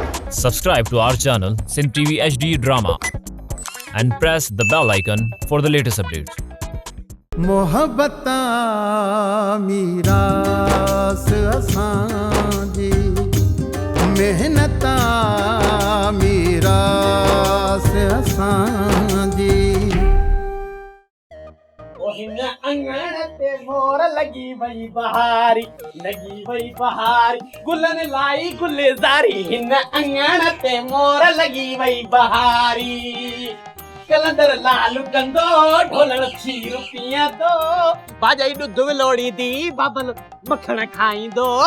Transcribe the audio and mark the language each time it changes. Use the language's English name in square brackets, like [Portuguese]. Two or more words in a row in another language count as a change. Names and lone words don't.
[English] Subscribe to our channel Sin TV HD Drama and press the bell icon for the latest updates. [Sindhi] मोहब्बता मीरास असांजी मेहनता मीरास असांजी हिन अंगण ते मोर लगी वई बहारी गुलन लाई गुलजारी हिन अंगण ते मोर लगी वई बहारी कलंदर लाल गंदो ढोलण खीर पिया दो बाजाई ॾुध विलोड़ी दी बाबल मखण खाईंदो